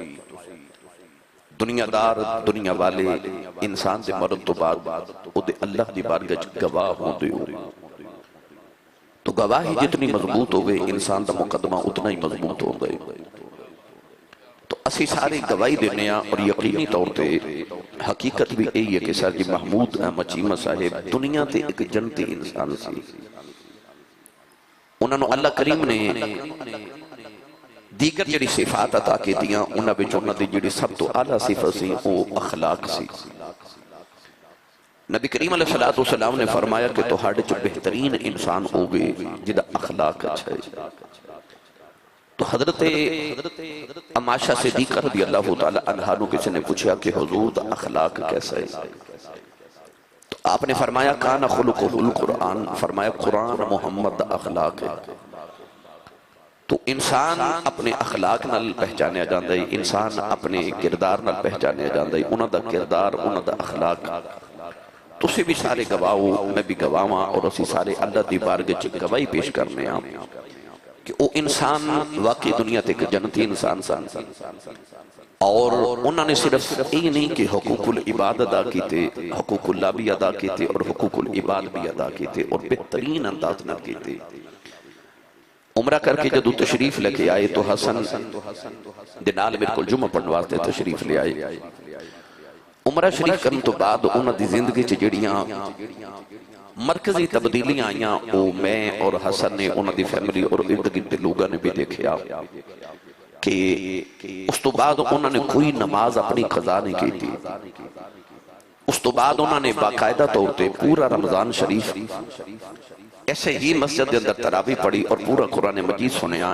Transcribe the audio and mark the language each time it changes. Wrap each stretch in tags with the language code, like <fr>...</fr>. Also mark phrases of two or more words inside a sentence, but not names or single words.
<pa>دنیا دار دنیا والے انسان دے مرن تو بعد او دے اللہ دی بارگاہ گواہ ہوں دے ہو تو گواہی جتنی مضبوط ہوئے انسان دا مقدمہ اتنا ہی مضبوط ہو گئے تو اسی سارے گواہی دینے اور یقینی طور تے حقیقت بھی یہی ہے کہ سرجی محمود احمد چیمہ صاحب دنیا تے ایک جنتی انسان سی انہوں نے اللہ کریم نے دیگر جڑی صفات عطا کی دیاں انہوں نے انہوں نے جڑی سب تو اعلیٰ صفت سی وہ اخلاق سی نبی کریم علیہ السلام نے فرمایا کہ تہاڈے چ بہترین انسان ہوگے جدا اخلاق اچھا ہے۔ تو حضرت عماشہ صدیقہ</pa> <ar>رضی اللہ تعالی عنہ</ar> <pa>نو کسی نے پوچھا کہ حضور دا اخلاق کیسا ہے؟</pa> <ar>تو آپ نے فرمایا کان خلقہ القرآن،</ar> <pa>فرمایا قرآن محمد دا اخلاق ہے۔ تو انسان اپنے اخلاق نال پہچانے جاندے، انسان اپنے کردار نال پہچانے جاندے، انہاں دا کردار، انہاں دا اخلاق۔ تسی بھی سارے گواہو، میں بھی گواہاں، اور اسی سارے اللہ دی بارگاہ وچ گواہی پیش کرنے ہاں کہ وہ انسان واقعی دنیا تے ایک جنتی انسان سن، اور انہوں نے صرف یہ نہیں کہ حقوق العباد ادا کیتے، حقوق اللہ بھی ادا کیتے اور حقوق العباد بھی ادا کیتے، اور بہترین انداز نہ کیتے۔ عمرہ کر کے جدو تشریف لے کے آئے تو حسن دنال میرے کو جمعہ پڑھنے واسطے تشریف لے آئے۔ عمرہ شریف کرنے تو بعد انہوں دی زندگی چ جڑیاں مرکزی تبدیلیاں آئیاں، وہ میں اور حسن نے، انہوں دی فیملی اور ارد گرد لوگوں نے بھی دیکھیا کہ اس تو بعد انہوں نے کوئی نماز اپنی قضا نہیں کی تھی۔ اس تو بعد انہوں نے باقاعدہ طور پہ پورا رمضان شریف ایسے ہی مسجد دے اندر تراویح پڑھی اور پورا قرآن مجید سنیا۔</pa>